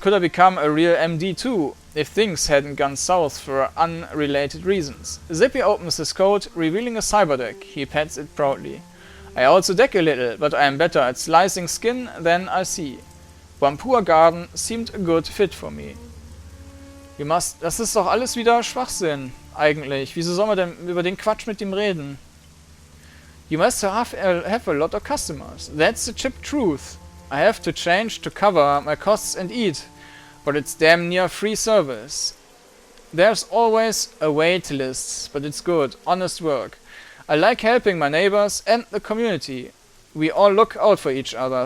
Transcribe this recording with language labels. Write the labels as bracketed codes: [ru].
[en] Could I become a real MD too, if things hadn't gone south for unrelated reasons? Zippy opens his coat, revealing a cyberdeck. He pats it proudly. I also deck a little, but I am better at slicing skin than I see. Whampoa Garden seemed a good fit for me. [de] Das ist doch alles wieder Schwachsinn, eigentlich. Wieso soll man denn über den Quatsch mit ihm reden? [en] You must have a lot of customers. That's the chip truth. I have to change to cover my costs and eat, but it's damn near free service. There's always a wait list, but it's good, honest work. I like helping my neighbors and the community. We all look out for each other.